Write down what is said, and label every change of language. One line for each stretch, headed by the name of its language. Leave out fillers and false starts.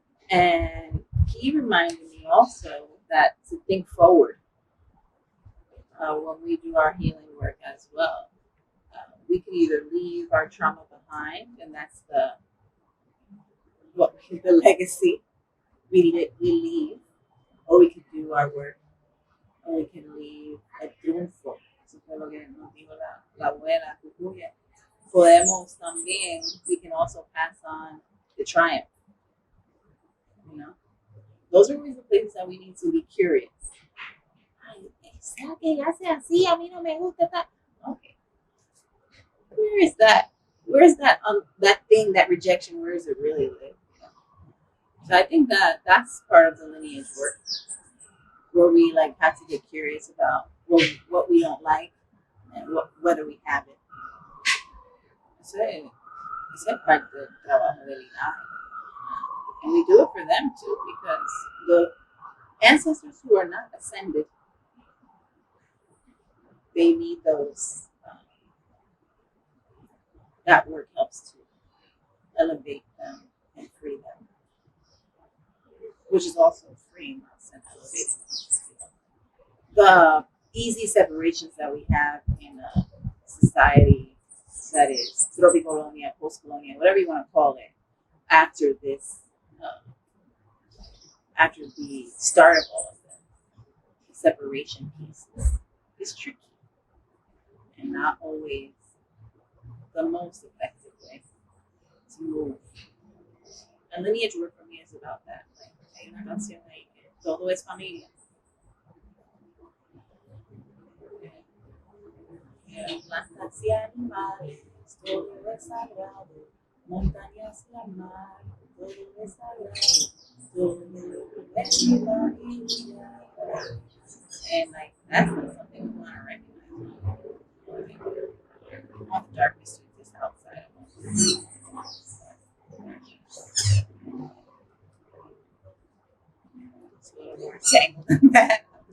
English: And he reminded me also that to think forward when we do our healing work as well. We can either leave our trauma behind, and that's the legacy we leave, or we could do our work, or we can leave a triunfo.
Spanish: Eso fue lo que nos dijo la abuela Cucuya. Podemos también,
English: we can also pass on the triumph. Those are always the places that we need to be curious.
Spanish: ¿Será que ya sea así? A mí no me gusta
English: that. Okay. Where is that? Where is that that thing, that rejection? Where is it really live? So I think that's part of the lineage work, where we have to get curious about what we don't like and whether we have it.
Spanish: Ese es parte del trabajo del linaje.
English: And we do it for them too, because the ancestors who are not ascended, they need those. That work helps to elevate them and free them, which is also freeing us and elevating us. the easy separations that we have in a society that is tropicolonia, post-colonial, whatever you want to call it, after this, after the start of all of the separation pieces, is tricky and not always the most effective way to move. And lineage work for me is about that.
Spanish: Like, hay una canción ahí que todo es familia. Plantas y animales, todo es sagrado. Montañas y mar, todo es sagrado. Todo es mi familia.
English: And like that's not something we want to recognize. We want the darkness to exist outside of us. It's a little more tangled than that.